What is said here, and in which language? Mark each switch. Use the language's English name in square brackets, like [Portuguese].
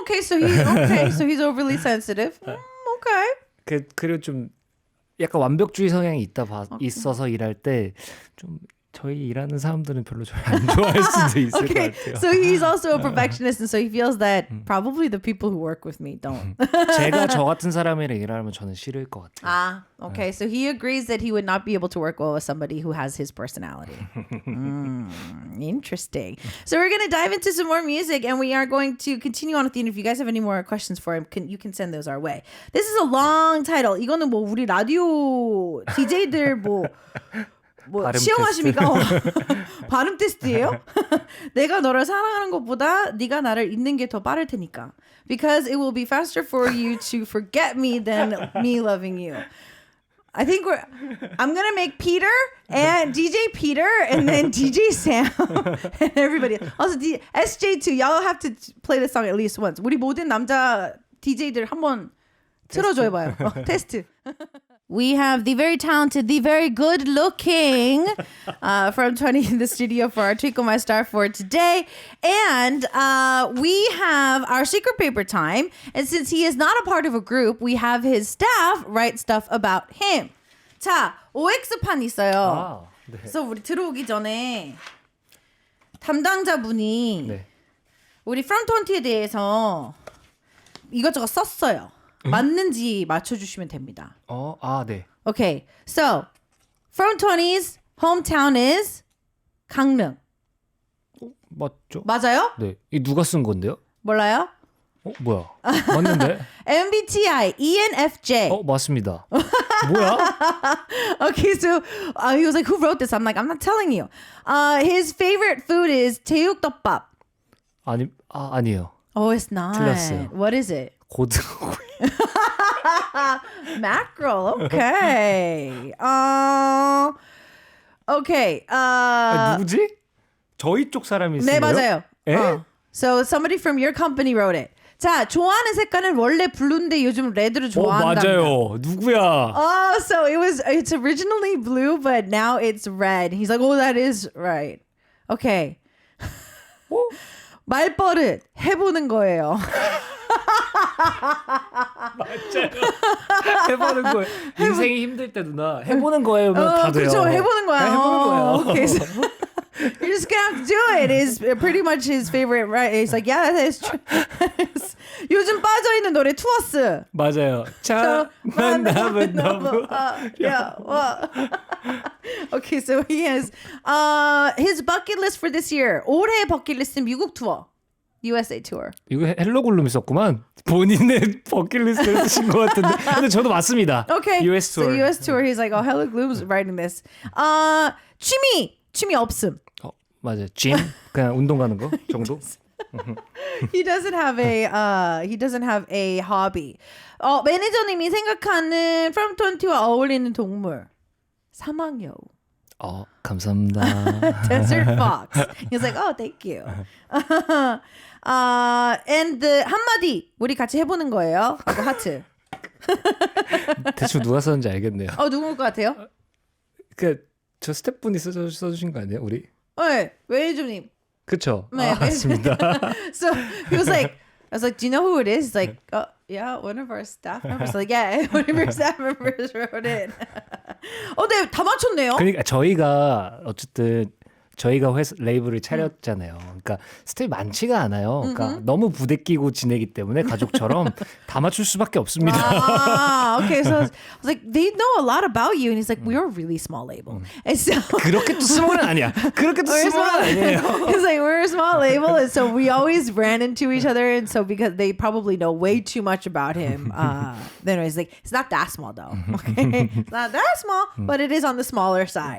[English] Okay, so he's overly sensitive. Okay. [Korean] 그리고 좀 약간 완벽주의 성향이 있어서 일할 때 좀 저희 일하는 사람들은 별로 저를 안 좋아할 수도 있을 것 같아요. [English] So he's also a perfectionist, and so he feels that probably the people who work with me don't. [Korean] 제가 저 같은 사람이랑 일하면 저는 싫을 것 같아요. [English] Okay. So he agrees that he would not be able to work well with somebody who has his personality. Interesting. So we're going to dive into some more music, and we are going to continue on with the interview. If you guys have any more questions for him, you can send those our way. This is a long title. [Korean] 이거는 뭐 우리 라디오 DJ들 뭐 시험하십니까? 발음 테스트예요? 내가 너를 사랑하는 것보다 네가 나를 잊는 게 더 빠를 테니까. [English] Because it will be faster for you to forget me than me loving you. I think I'm going to make Peter and DJ Peter and then DJ Sam and everybody. Also SJ2, y'all have to play this song at least once. [Korean] 우리 모든 남자 DJ들 한번 틀어줘 해봐요. 테스트. [English] We have the very talented, the very good looking from 20 in the studio for our Twinkle My Star for today. And we have our secret paper time. And since he is not a part of a group, we have his staff write stuff about him. [Korean] 자, OX판 있어요. 네. 그래서 우리 들어오기 전에 담당자분이 네. 우리 from20에 대해서 이것저것 썼어요. 맞는지 맞춰주시면 됩니다. 네. [English] Okay, so from20's hometown is 강릉. [Korean] 맞죠? 맞아요? 네. 이 누가 쓴 건데요? 몰라요? 뭐야? 맞는데? [English] MBTI ENFJ. [Korean] 맞습니다. 뭐야? [English] Okay, so he was like, "Who wrote this?" I'm like, "I'm not telling you." His favorite food is 제육덮밥. [Korean] 아니에요. [English] Oh, it's not. [Korean] 틀렸어요. [English] What is it? [Korean] 고등어구이. [English] Mackerel. Okay. Okay. [Korean] 누구지? 저희 쪽 사람이 쓴 네, 거예요? 맞아요. 에? [English] So somebody from your company wrote it. [Korean] 자, 좋아하는 색깔은 원래 블루인데 요즘 레드를 좋아한다. 맞아요. 누구야? [English] Oh, so it's originally blue, but now it's red. He's like, oh, that is right. [Korean] Okay. 말버릇 해보는 거예요. 맞아요. 해보는 거예요. 인생이 힘들 때 누나 해보는 거예요. 다 돼요. 그렇죠. 해보는 거야. 해보는 거예요. [English] Okay, so you're just gonna have to do it. Is pretty much his favorite. Right? He's like, yeah, that is true. [Korean] 요즘 빠져 있는 노래 투어스. 맞아요. 자 만나면 너무. [English] Yeah. Well. Okay, so he has his bucket list for this year. [Korean] 올해 버킷 리스트 미국 투어. [English] USA tour. [Korean] 이거 헬로글룸 있었구만. 본인의 버킷리스트를 쓰신 것 같은데. 근데 저도 맞습니다. [English] Okay. US tour. So US tour. He's like, oh, Hello Gloom's writing this. [Korean] 취미 없음. 맞아요. 짐 그냥 운동 가는 거 정도. [English] He doesn't have a hobby. [Korean] 매니저님이 생각하는 from20와 어울리는 동물. 사막여우. 감사합니다. [English] Desert fox. He's like, oh, thank you. And the [Korean] 한마디 우리 같이 해보는 거예요. 하고 하트. 대충 누가 썼는지 알겠네요. 누구일 것 같아요? 저 스태프분이 써주신 거 아니에요, 우리? 네, 매니저님. 그쵸? 네, 맞습니다. [English] So he was like, I was like, do you know who it is? He's like, oh, yeah, one of our staff members. Like, yeah, one of our staff members wrote it. [Korean] 네, 다 맞췄네요. 그러니까 저희가 어쨌든 저희가 레이블을 차렸잖아요. 그러니까 스텝이 많지가 않아요. 그러니까 너무 부대끼고 지내기 때문에 가족처럼 다 맞출 수밖에 없습니다. [English] Okay. So I was like, they know a lot about you. And he's like, we're a really small label. And so [Korean] 그렇게 또 스몰은 아니야. 그렇게 또 스몰은 아니에요. [English] He's like, we're a small label. And so we always ran into each other. And so because they probably know way too much about him. Then he's like, it's not that small though. Okay. It's not that small, but it is on the smaller side.